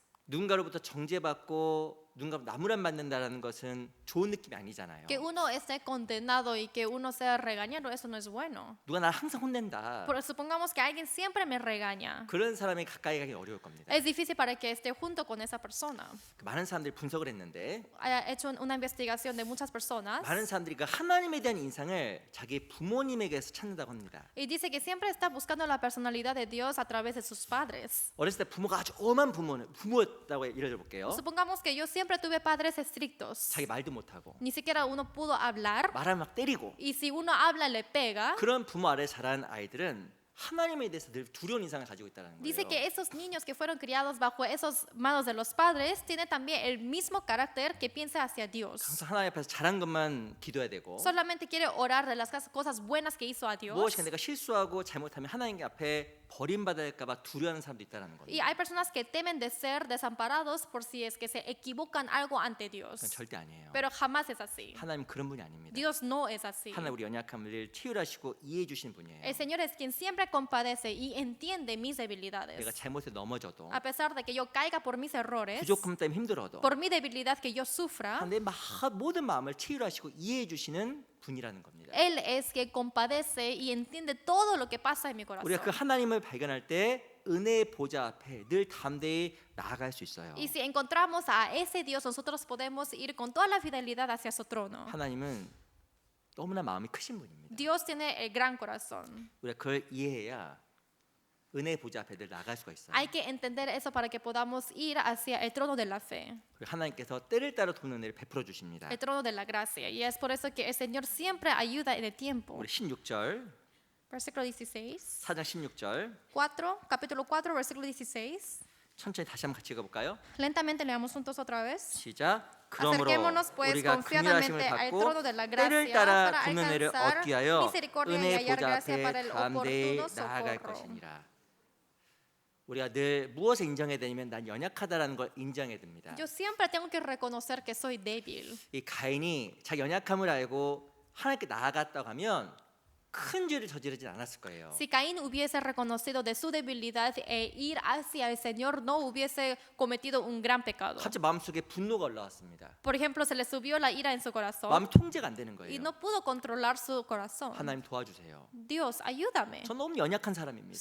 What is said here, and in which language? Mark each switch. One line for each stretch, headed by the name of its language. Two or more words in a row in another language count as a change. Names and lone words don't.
Korean: 누군가로부터 정죄받고 누군가 나무란 받는다라는 것은 좋은 느낌이 아니잖아요.
Spanish: Que uno esté condenado y que uno sea regañado, eso no es bueno.
Korean: 누가 나를 항상 혼낸다.
Spanish: Pero supongamos que alguien siempre me regaña.
Korean: 그런 사람이 가까이 가기 어려울 겁니다.
Spanish: Es difícil para que esté junto con esa persona.
Korean: 많은 사람들이 분석을 했는데
Spanish: He hecho una investigación de muchas personas
Korean: 많은 사람들이 그 하나님에 대한 인상을 자기 부모님에게서 찾는다고 합니다.
Spanish: y dice que siempre está buscando la personalidad de Dios a través de sus padres.
Korean: 어렸을 때 부모가 아주 엄한 부모였다고 예를 들어볼게요.
Spanish: Supongamos que yo siempre tuve padres estrictos.
Korean: 자기 말도 못하고
Spanish: Ni siquiera uno pudo hablar
Korean: 말하면 막 때리고
Spanish: y si uno habla le pega.
Korean: 그런 부모 아래 자란 아이들은 하나님에 대해서 늘 두려운 인상을 가지고 있다는
Spanish: Dice
Korean: 거예요.
Spanish: que esos niños que fueron criados bajo esas manos de los padres tienen también el mismo carácter que piensa hacia Dios.
Korean: 항상 하나님 앞에서 잘한 것만 기도해야 되고
Spanish: Solamente quiere orar de las cosas buenas que hizo a Dios.
Korean: 무엇인가 내가 실수하고 잘못하면 하나님 앞에 버림받을까 봐 두려워하는 사람도 있다는
Spanish: Y
Korean: 거예요.
Spanish: hay personas que temen de ser desamparados por si es que se equivocan algo ante
Korean: 그건
Spanish: Dios.
Korean: 절대 아니에요.
Spanish: Pero jamás es así.
Korean: 하나님 그런 분이 아닙니다.
Spanish: Dios no es así.
Korean: 하나님 우리 연약함을 늘 치유하시고 이해해 주신 분이에요.
Spanish: El Señor es quien siempre compadece y entiende mis
Korean: 내가
Spanish: debilidades.
Korean: 잘못해 넘어져도
Spanish: A pesar de que yo caiga por mis errores,
Korean: 부족함 때문에 힘들어도
Spanish: por mi debilidad que yo sufra,
Korean: 내 모든 마음을 치유하시고 이해해 주시는 분이라는 겁니다.
Spanish: Él es que compadece y entiende todo lo que pasa en mi corazón.
Korean: 우리가 그 하나님을 발견할 때 은혜의 보좌 앞에 늘 담대히 나아갈 수 있어요.
Spanish: Y si encontramos a ese Dios, nosotros podemos ir con toda la fidelidad hacia su trono.
Korean: 하나님은 너무나 마음이 크신 분입니다.
Spanish: Dios tiene el gran corazón.
Korean: 우리가 그걸 이해해야 은혜의 보좌 앞에 늘 나갈 수가 있어요.
Spanish: Hay que entender eso para que podamos ir hacia el trono de la fe,
Korean: 그리고 하나님께서 때를 따라 돕는 은혜를 베풀어 주십니다.
Spanish: el trono de la gracia. Y es por eso que el Señor siempre ayuda en el tiempo.
Korean: 우리 16절,
Spanish: Versículo 16.
Korean: 4장 16절
Spanish: 4, capítulo 4, versículo 16.
Korean: 천천히 다시 한번 같이 읽어볼까요?
Spanish: Lentamente leamos juntos otra vez.
Korean: 시작. 그러므로
Spanish: Acerquémonos pues
Korean: 우리가
Spanish: confiadamente
Korean: 긍휼하심을
Spanish: al
Korean: 받고
Spanish: trono de la
Korean: 때를
Spanish: gracia
Korean: 따라
Spanish: para
Korean: 돕는 은혜를
Spanish: alcanzar
Korean: 얻기 하여
Spanish: misericordia y
Korean: 은혜의
Spanish: hallar
Korean: 보좌
Spanish: gracia para
Korean: 앞에
Spanish: el
Korean: 담대히
Spanish: oportuno
Korean: 나아갈
Spanish: socorro.
Korean: 것이니라. 우리가 늘 무엇을 인정해야 되냐면 난 연약하다라는 걸 인정해야 됩니다.
Spanish: Yo siempre tengo que reconocer que soy débil.
Korean: 이 가인이 자기 연약함을 알고 하나님께 나아갔다고 하면 큰 죄를 저지르진 않았을 거예요.
Spanish: Si Caín hubiese reconocido de su debilidad e ir hacia el Señor, no hubiese cometido un gran pecado.
Korean: 갑자기 마음속에 분노가 올라왔습니다.
Spanish: Por ejemplo, se le subió la ira en su corazón
Korean: 마음이 통제가 안 되는
Spanish: y
Korean: 거예요.
Spanish: no pudo controlar su corazón.
Korean: 하나님 도와주세요.
Spanish: Dios, ayúdame.
Korean: 전 너무 연약한 사람입니다.